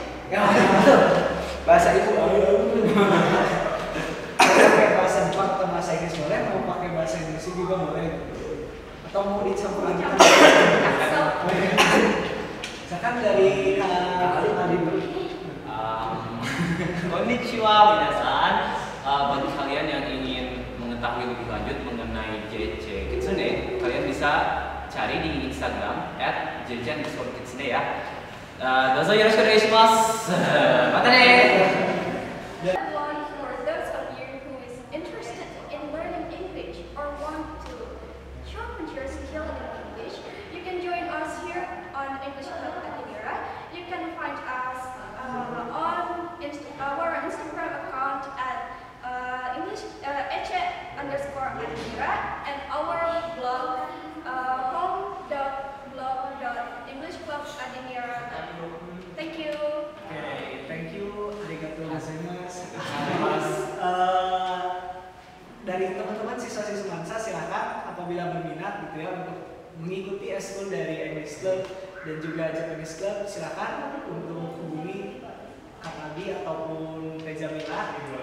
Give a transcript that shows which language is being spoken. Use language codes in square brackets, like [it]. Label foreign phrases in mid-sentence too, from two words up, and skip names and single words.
[id] Ya, betul. Bahasa ibu. Pakai bahasa Jepang atau bahasa Inggris boleh, mau pakai bahasa Indonesia juga boleh. Atau mau dicampur adukan. Misalkan dari Adi dulu. [ja] こんにちは皆さん. [id] Bagi kalian yang ingin mengetahui lebih lanjut mengenai JC Kitsune, kalian bisa cari di Instagram @jejen_kitsune ya. [ja] どうぞよろしくお願いします. またね. [en] For those of you who is interested in learning English or want to sharpen your skill in English, you can join us here on English Club Adinira. You can find us on our Instagram account at @ece_adinira and our blog home.blog.englishclubadinira.com. Thank you. Okay, thank you, [ja] ありがとうございます. [id] Dari teman-teman siswa-siswa Semansa silakan apabila berminat gitu ya untuk mengikuti eskul dari English Club dan juga Japanese Club, silakan untuk hubungi Kak Abi ataupun Teh Jamila gitu.